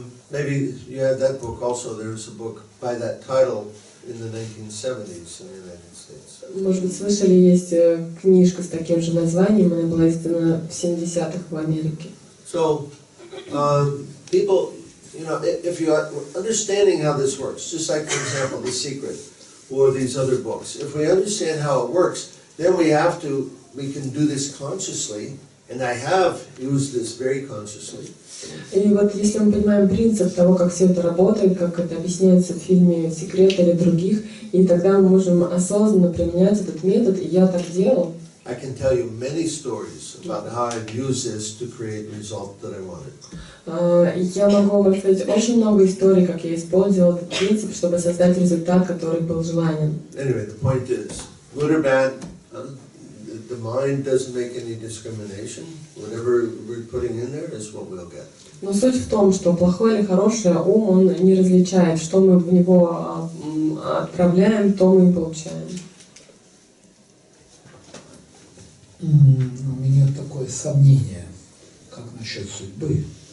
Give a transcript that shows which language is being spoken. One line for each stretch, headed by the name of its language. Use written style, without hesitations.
English: Maybe you had that book also. There's a book by that title in the 1970s in the United States.
Russian: Может быть, слышали, есть книжка с таким же названием, она была издана в 70-х в Америке.
English: So, people, if you are understanding how this works, just like, for example, The Secret, for these other books. If we understand how it works, then we can do this consciously, and I have used this very consciously.
Russian: И вот если мы понимаем принцип того, как все это работает, как это объясняется в фильме «Секрет» или других, и тогда мы можем осознанно применять этот метод, и я так делал.
English: I can tell you many stories about how I've used this to create the result that I wanted.
Russian: Я могу вам рассказать очень много историй, как я использовал этот принцип, чтобы создать результат, который был желанен.
English: Anyway, the point is, good or bad, the mind doesn't make any discrimination. Whatever we're putting in there is what we'll get.
Russian: Но суть в том, что плохое или хорошее, ум, он не различает, что мы в него отправляем, то мы и получаем. У меня такое сомнение, как насчет судьбы.